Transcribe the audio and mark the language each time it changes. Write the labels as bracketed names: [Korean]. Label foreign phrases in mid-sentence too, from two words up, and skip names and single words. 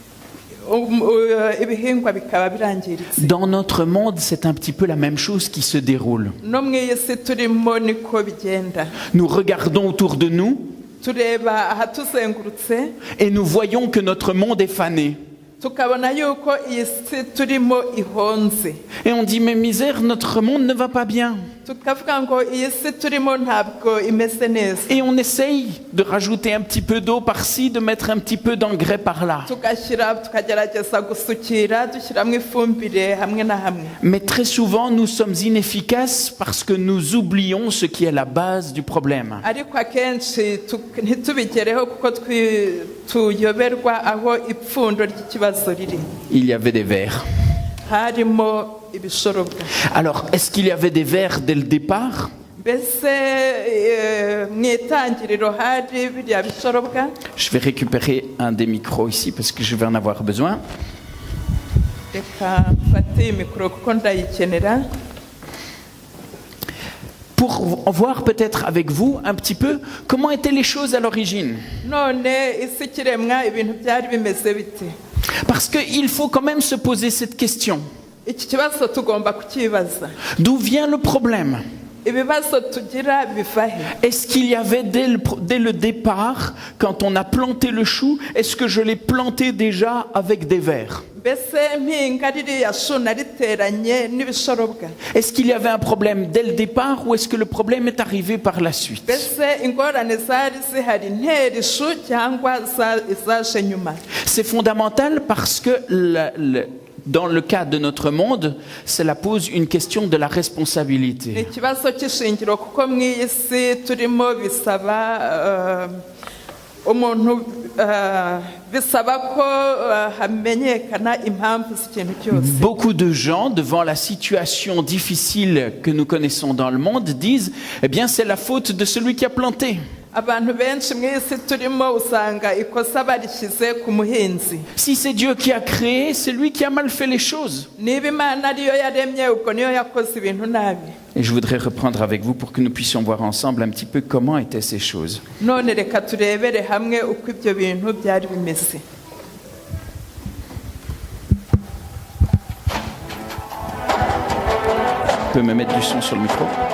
[Kinyarwanda] ibihingwa bikaba birangiritse. [French] Dans notre monde, c'est un petit peu la même chose qui se déroule. [Kinyarwanda] no mu isi turimo niko bigenda. [French] Nous regardons autour de nous [Kinyarwanda] tureba ahatuzengurutse [French] et nous voyons que notre monde est fané. [Kinyarwanda] tukabona yuko iyi si turimo ihonze. [French] Et on dit, mais misère, notre monde ne va pas bien. [Kinyarwanda] tukavuga ngo iyi si turimo ntabwo imeze neza. [French] Et on essaye de rajouter un petit peu d'eau par-ci, de mettre un petit peu d'engrais par-là. [Kinyarwanda] tukagerageza gusukira dushyiramo ifumbire hamwe na hamwe. [French] Mais très souvent, nous sommes inefficaces parce que nous oublions ce qui est la base du problème. [Kinyarwanda] ariko akenshi ntitubigereho kuko tuyoberwa aho ipfundo ry'ikibazo riri. [French] Il y avait des vers. [Kinyarwanda] harimo ibishorobwa. [French] Alors, est-ce qu'il y avait des vers dès le départ? [Kinyarwanda] mbese mu itangiriro hari biriya bishorobwa. [French] Je vais récupérer un des micros ici parce que je vais en avoir besoin. [Kinyarwanda] reka mfate iyi mikoro kuko ndayikenera. [French] Pour voir peut-être avec vous un petit peu comment étaient les choses à l'origine. [Kinyarwanda] none isi ikiremwa ibintu byari bimeze bite. [French] Parce qu'il faut quand même se poser cette question. [Kinyarwanda] iki kibazo tugomba kukibaza. [French] D'où vient le problème? [Kinyarwanda] ibibazo tugira biva he. [French] Est-ce qu'il y avait dès le départ, quand on a planté le chou, est-ce que je l'ai planté déjà avec des vers? [Kinyarwanda] mbese mpinga ririya shu nariteranye n'ibishorobwa. [French] Est-ce qu'il y avait un problème dès le départ ou est-ce que le problème est arrivé par la suite? [Kinyarwanda] mbese ingorane zari zihari ntera ishu cyangwa zaje nyuma. [French] C'est fondamental parce que dans le cas de notre monde, cela pose une question de la [Kinyarwanda] ni [French] responsabilité. [Kinyarwanda] ikibazo cy'ishingiro kuko mu iyi si turimo bisaba umuntu bisaba ko hamenyekana impamvu z'ikintu cyose. [French] Beaucoup de gens, devant la situation difficile que nous connaissons dans le monde, disent « Eh bien, c'est la faute de celui qui a planté. » [Kinyarwanda] abantu benshi mu isi turimo usanga ikosa barishyize ku muhinzi. [French] Si c'est Dieu qui a créé, c'est lui qui a mal fait les choses. [Kinyarwanda] niba imana ariyo yaremye ubwo niyo yakoze ibintu nabi. [French] Et je voudrais reprendre avec vous pour que nous puissions voir ensemble un petit peu comment étaient ces choses. [Kinyarwanda] none reka turebere hamwe uko ibyo bintu byari bimeze. [French] Tu peux me mettre du son sur le micro?